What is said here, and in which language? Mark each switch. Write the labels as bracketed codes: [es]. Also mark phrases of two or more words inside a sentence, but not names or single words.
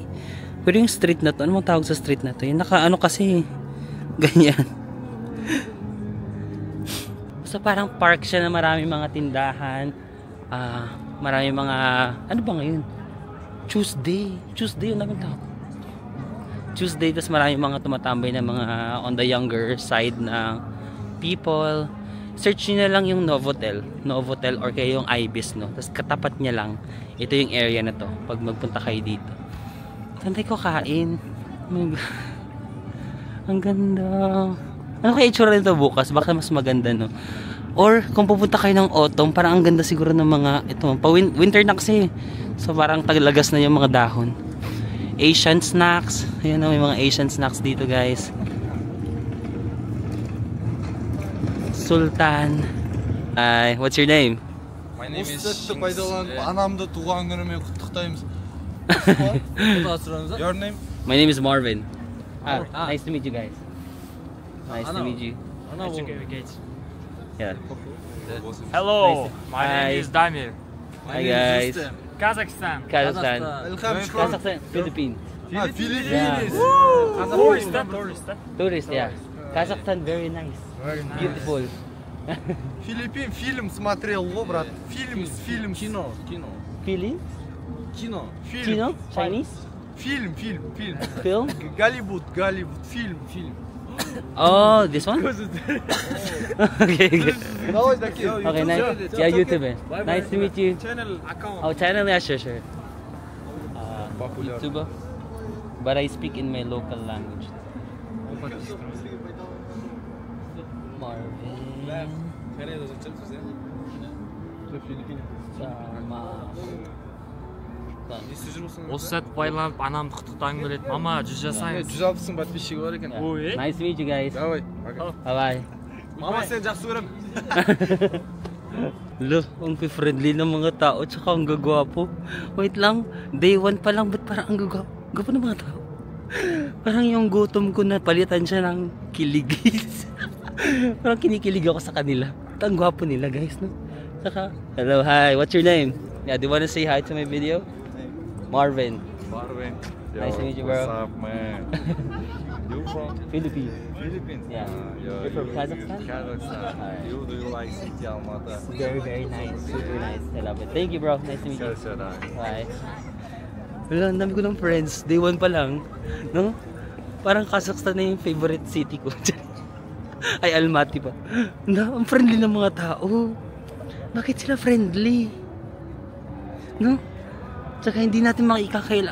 [tl] Pero yung street na to, ano mong tawag sa street na to? Yung naka-ano kasi, ganyan. So parang park siya na maraming mga tindahan. Maraming mga, ano ba ngayon? Tuesday yun namin tawag. Tuesday, tas maraming mga tumatambay na mga [en] on the younger side [tl] na people. Search nyo na lang yung Novotel or kaya yung Ibis, no? Tapos katapat niya lang, ito yung area na to pag magpunta kayo dito. Saan tayo kain? Ang ganda. Ano kaya itsura nito bukas? Baka mas maganda, no? Or kung pupunta kayo ng autumn, parang ang ganda siguro ng mga ito, winter na kasi. So parang tagalagas na yung mga dahon. [en] Asian snacks. [tl] Ayan na, may mga [en] Asian snacks [tl] dito, guys. Sultan. [en] Hi, what's your name? My name is [kk] Anamda туған күнімен құттықтаймыз. [en] Your name? My name is Marvin. Nice to meet you guys. Nice to meet you. Yeah. Hello, my Hi. name is Damir. Hi guys. Kazakhstan. Kazakhstan. Welcome. Kazakhstan, Philippines. Philippines. Tourist, yeah. Kazakhstan, very nice. Beautiful. [ru] Филиппин фильм смотрел, брат. Фильм. Kino. [en] Feeling? [ru] Kino. [en] Chino? Chinese? [ru] Фильм. [en] Film? [ru] Голливуд, фильм. [en] Oh, this one? Okay, good. Okay, nice. Yeah, YouTube. Nice to meet you. Channel account. Oh, channel, yeah, sure. YouTuber. But I speak in my local language. Marvin. [kk] Осы сәт байланып анамды құттықтағым келеді. Мама, 100 жасаңыз. 160 подписчигі бар екен. Ой, [en] Nice to meet you guys. [ru] Давай, пока. [en] Bye-bye. [kk] Мама, сені жақсы көрем. [en] Look, [tl] ang friendly ng mga tao tsaka ang gagwapo. Wait lang, day 1 pa lang, ba't parang ang gagwapo? Gwapo ng mga tao. Parang yung gutom ko na palitan siya ng kiligis. Parang kinikilig ako sa kanila. At ang gwapo nila guys, no? Saka, [en] hello, hi, what's your name? Yeah, do you wanna say hi to my video? Marvin. Nice to meet you, bro. What's up, man? You from Philippines. Philippines? Yeah. You're You're from Kazakhstan? Kazakhstan. Alright. Do you like City Almaty? Very, very nice. Super nice. I love it. Thank you, bro. Nice to meet you. Bye. [tl] Wala, ang dami ko ng friends. Day 1 pa lang. No? Parang Kazakhstan na yung favorite city ko. Ay, Almaty pa. Ang friendly ng mga tao. Bakit sila friendly? No? Tsaka hindi natin makikakaila.